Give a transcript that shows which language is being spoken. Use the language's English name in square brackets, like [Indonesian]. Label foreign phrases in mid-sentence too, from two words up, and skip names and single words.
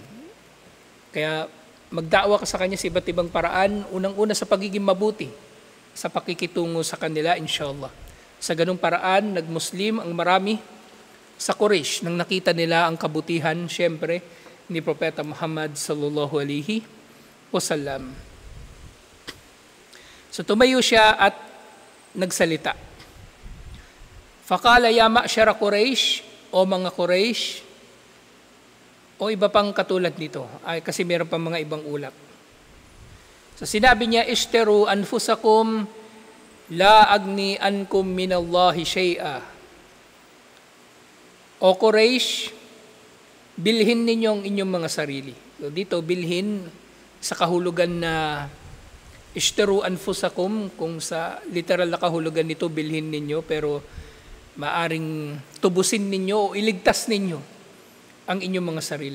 [Filipino] Kaya magda'wa ka sa kanya sa iba't ibang paraan, unang-una sa pagiging mabuti, sa pakikitungo sa kanila, inshallah. Sa ganung paraan, nag-Muslim ang marami sa Quraysh nang nakita nila ang kabutihan, syempre, ni Propeta Muhammad [Arabic] sallallahu alaihi wasallam. [Filipino] So tumayo siya at nagsalita. [Arabic] Faqala ya ma'syara Quraysh, [Filipino] o mga Quraysh, o iba pang katulad nito, ay kasi meron pa mga ibang ulat. So sinabi niya, [Arabic] ishtaru anfusakum la agni ankum minallahi shay'a. [Filipino] O Quraysh, bilhin ninyo ang inyong mga sarili. So dito, bilhin sa kahulugan na [Arabic] ishtaru anfusakum, [Filipino] kung sa literal na kahulugan nito, bilhin ninyo, pero maaring tubusin ninyo o iligtas ninyo ang inyong mga sarili.